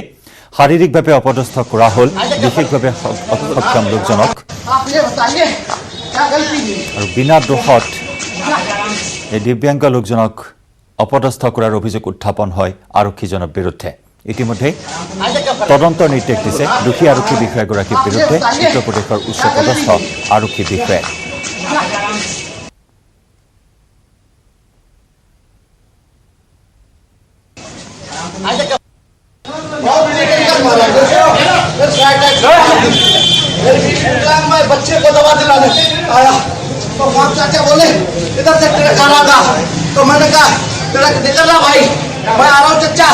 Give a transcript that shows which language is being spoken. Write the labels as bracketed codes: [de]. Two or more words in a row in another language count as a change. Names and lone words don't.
[as] শাৰীৰিকভাৱে অপদস্থ কৰা হ'ল বিশেষভাৱে সক্ষম লোকজনক আৰু বিনা দোষত এই দিব্যাংগ লোকজনক অপদস্থ কৰাৰ অভিযোগ উত্থাপন হয় আৰক্ষীজনৰ বিৰুদ্ধে। ইতিমধ্যে তদন্তৰ নিৰ্দেশ দিছে দোষী আৰক্ষী বিষয়াগৰাকীৰ বিৰুদ্ধে উত্তৰ প্ৰদেশৰ উচ্চপদস্থ আৰক্ষী বিষয়াই। [hi] बच्चे को दवा दिलाने आया तो बाप चाचा बोले इधर से ट्रक आ रहा था तो मैंने कहा ट्रक निकल रहा भाई, मैं आ रहा हूँ चचा।